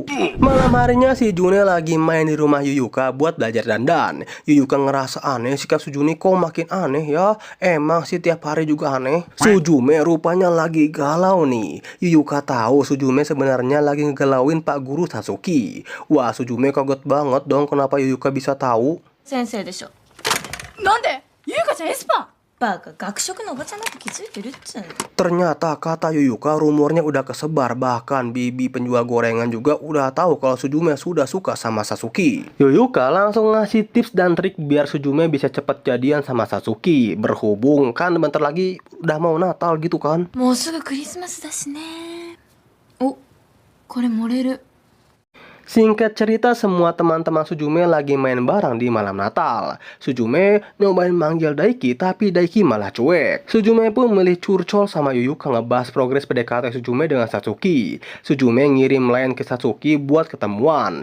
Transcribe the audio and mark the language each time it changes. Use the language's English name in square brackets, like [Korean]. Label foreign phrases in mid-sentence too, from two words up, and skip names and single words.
[Indonesian] Malam harinya si June lagi main di rumah Yuyuka buat belajar dandan. Yuyuka ngerasa aneh, sikap Sujune kok makin aneh ya. Emang sih tiap hari juga aneh. Sujume rupanya lagi galau nih. Yuyuka tahu Sujume sebenarnya lagi ngegalauin Pak Guru Satsuki. Wah, Sujume kaget banget dong kenapa Yuyuka bisa tahu. [Japanese] 先生でしょ。なんでゆうかちゃんエスパーバカ、学食のおばちゃんだって気づいてるっつうの。 [Indonesian] Ternyata kata Yuyuka rumornya udah kesebar. Bahkan bibi penjual gorengan juga udah tahu kalau Sujume sudah suka sama Satsuki. Yuyuka langsung ngasih tips dan trik biar Sujume bisa cepet jadian sama Satsuki. Berhubung kan bentar lagi udah mau Natal gitu kan. [Japanese] もうすぐクリスマスだしね。お、これ漏れる。 [Indonesian] Singkat cerita, semua teman-teman Sujume lagi main bareng di malam Natal. Sujume nyobain manggil Daiki, tapi Daiki malah cuek. Sujume pun milih curcol sama Yuyuka ngebahas progres PDKT Sujume dengan Satsuki. Sujume ngirim line ke Satsuki buat ketemuan.